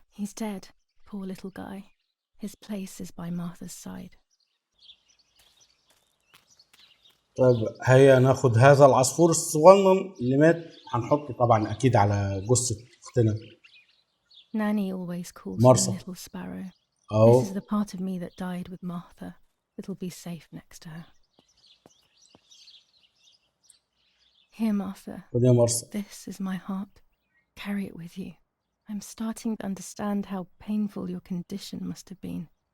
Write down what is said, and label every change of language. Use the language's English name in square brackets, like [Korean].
[English] He's dead. Poor little guy. His place is by Martha's side. [Arabic] طيب هيا ناخد هذا العصفور الصغنن اللي مات، هنحطه طبعا اكيد على جثة اختنا [English] Nanny always calls [Arabic] مارثا. [English] me Little Sparrow. [Arabic] اهو. [English] This is the part of me that died with Martha. It'll be safe next to her. Here, Martha. [Arabic] خد يا مارثا. [English] This is my heart. Carry it with you. I'm starting to understand how painful your condition must have been.